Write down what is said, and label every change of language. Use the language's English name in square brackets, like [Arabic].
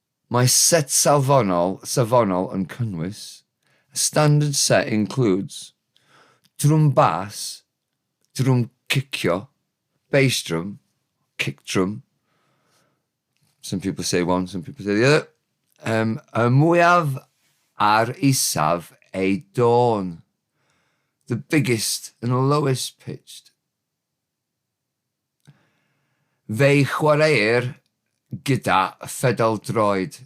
[Welsh] Mae set safonol yn cynnwys. [English] A standard set includes [Welsh] drum bass, drum kickio, [English] bass drum, kick drum. Some people say one, some people say the other. [Welsh] Y mwyaf ar isaf ei dôn. [English] The biggest and lowest pitched. [Welsh] Fe'i chwaraeir gyda pedal droed.